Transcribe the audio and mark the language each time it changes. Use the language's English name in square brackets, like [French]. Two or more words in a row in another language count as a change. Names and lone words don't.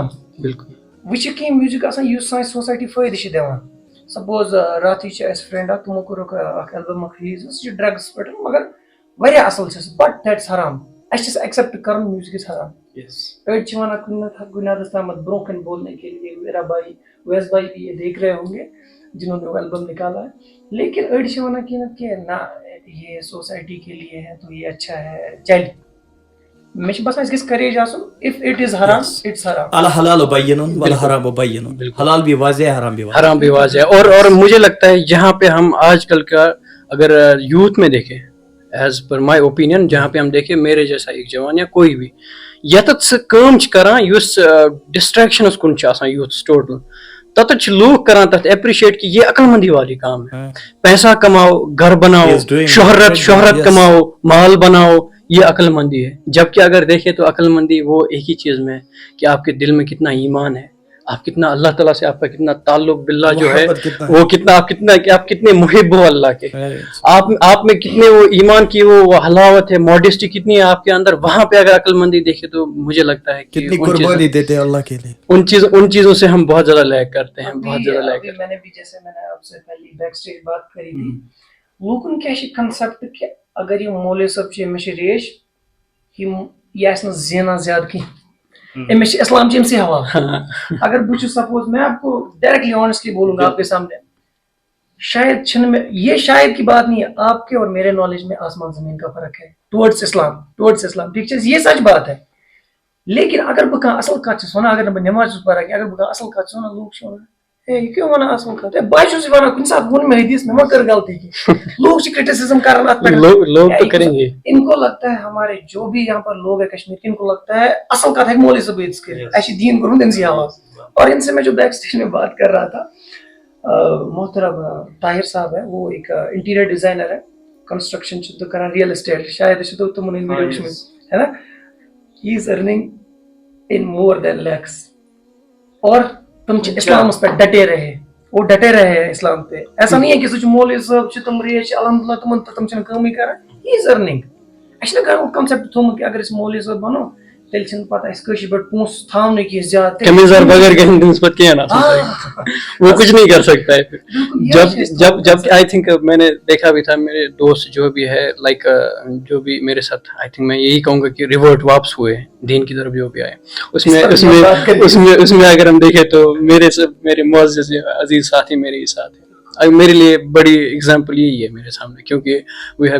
[Urdu] بالکل [Kashmiri] وۄنۍ چھِ کینٛہہ میوٗزِک آسان یُس سانہِ سوسایٹی فٲیدٕ چھِ دِوان سپوز راتھٕے چھِ اَسہِ فرٛٮ۪نٛڈ اکھ تِمو کوٚرُکھ اکھ ایلبم اکھ ریلیٖز سُہ چھُ ڈرٛگٕس پٮ۪ٹھ مگر واریاہ اصٕل چھِ سُہ [English] but that's [Kashmiri] حرام اَسہِ چھِ سُہ ایکسیپٹ کَرُن [English] music is [Kashmiri] حرام أڑۍ چھِ وَنان کُنہِ حدس تامَتھ برونٛہہ کَنہِ [Urdu] بولنے کے لیے میرا بھائی ویس بھائی بھی یہ دیکھ رہے ہوں گے جنہوں نے وہ البم نکالا ہے لیکن [Kashmiri] أڑۍ چھِ وَنان کہ [Urdu] نہ یہ سوسائٹی کے لیے ہے تو یہ اچھا ہے [Kashmiri] چلہِ مےٚ چھِ باسان اَسہِ گژھِ کریج آسُن [English] of it is [Kashmiri] حرام اٹس حرام [Arabic] الحلال بین والحرام بین [Urdu] حلال بھی واضح حرام بھی واضح اور مجھے لگتا ہے جہاں پہ ہم آج کل کا اگر یوتھ میں دیکھیں [English] as per my opinion [Urdu] جہاں پہ ہم دیکھیں میرے جیسا ایک جوان یا کوئی بھی [Kashmiri] یتتھ سُہ کٲم چھِ کران یُس ڈسٹریکشنس کُن چھِ آسان یوٗتھس ٹوٹل تتتھ چھِ لوٗکھ کران تتھ ایپرِشیٹ [Urdu] کہ یہ عقل مندی والی کام ہے پیسہ کماؤ گھر بناؤ شہرت کماؤ مال بناؤ یہ عقل مندی ہے جبکہ اگر دیکھیں تو عقل مندی وہ ایک ہی چیز میں ہے کہ آپ کے دل میں کتنا ایمان ہے آپ کتنا اللہ تعالیٰ سے آپ کا کتنا تعلق باللہ جو ہے وہ کتنا آپ کتنے محب ہو اللہ کے آپ میں کتنے وہ ایمان کی وہ حلاوت ہے ماڈیسٹی کتنی ہے آپ کے اندر وہاں پہ اگر عقل مندی دیکھے تو مجھے لگتا ہے کہ قربانی دیتے ہیں اللہ کے لیے ان چیزوں سے ہم بہت زیادہ لیک کرتے ہیں بہت زیادہ لیک کرتے ہیں. میں نے بھی جیسے میں نے آپ سے پہلی بیک سٹیج بات کری تھی [Kashmiri] لوکن کیا چھِ کنسپٹ کہ اگر یہ مولوی صٲب چھِ أمِس چھِ ریش یہ آسہِ نہٕ زینان زیادٕ کینٛہہ أمِس چھِ اسلام چہِ أمسٕے حوالہٕ اگر بہٕ چھُس سپوز [Urdu] میں آپ کو ڈائریکٹلی آنیسٹلی بولوں گا آپ کے سامنے شاید [Kashmiri] چھنہٕ [Urdu] میں یہ شاید کی بات نہیں ہے آپ کے اور میرے نالج میں آسمان زمین کا فرق ہے ٹورڈس اسلام ٹھیک ہے یہ سچ بات ہے لیکن [Kashmiri] اگر بہٕ کانٛہہ اصل کتھ چھُس ونان اگر نہٕ بہٕ نٮ۪ماز چھُس پران کینٛہہ اگر بہٕ کانٛہہ اصل کتھ چھُس ونان لوٗکھ چھِ ونان [Urdu] ہے یہ کیوں [Kashmiri] ونان اصل کتھ بہٕ چھُس ونان کُنہِ ساتہٕ ووٚن مےٚ حدیث مےٚ ما کٔر غلطی کینٛہہ لوگ چھِ کرٹیسزم کران اتھ پٮ۪ٹھ [Urdu] لوگ تو کریں گے. ان کو لگتا ہے ہمارے جو بھی یہاں پر لوگ ہیں کشمیر کے ان کو لگتا ہے [Kashmiri] اصل کتھ [Urdu] ہے مولوی صاحب [Kashmiri] ییٚتہِ کٔرِتھ اَسہِ چھِ دیٖن کوٚرمُت أمسٕے حوالہٕ [Urdu] اور ان سے میں جو [English] back stage [Urdu] میں بات کر رہا تھا محترم طاہر صاحب ہے وہ ایک انٹیریئر ڈیزائنر ہے [Kashmiri] کنسٹرکشن چھِ تہٕ کران [English] real estate [Kashmiri] شاید چھِ تۄہہِ تِمن ہٕنٛدۍ ویڈیو وٕچھمٕتۍ ہے نا [English] he is earning in more than lakhs [Urdu] اور تم اسلامس پہ ڈٹے رہے وہ ڈٹے رہے ہیں اسلام پہ ایسا نہیں ہے کہ [Kashmiri] سُہ چھُ مولوی صٲب چھِ تِم ریش الحمدللہ تِمن تہٕ تِم چھِنہٕ کٲمٕے کران [English] he is earning [Kashmiri] اَسہِ چھُنہ کانٛہہ کنسیپٹ تھوٚمُت کہِ اگر أسۍ مولوی صٲب بنو تیٚلہِ چھِنہٕ پتہٕ اَسہِ کٲشِر پٲٹھۍ پونٛسہٕ تھاونہٕ کینٛہہ زیادٕ [Urdu] کمیزار بغیر کہیں نسبت کیا نا وہ کچھ نہیں کر سکتا ہے پھر جب [English] I think [Urdu] میں نے دیکھا بھی تھا میرے دوست جو بھی ہے لائک جو بھی میرے ساتھ [English] I think [Urdu] میں یہی کہوں گا کہ ریورٹ واپس ہوئے دین کی طرف جو بھی آئے اس میں اگر ہم دیکھیں تو میرے معزز عزیز ساتھی میرے ہی ساتھ ہیں میرے لیے بڑی اگزامپل یہی ہے میرے سامنے کیونکہ [English] we have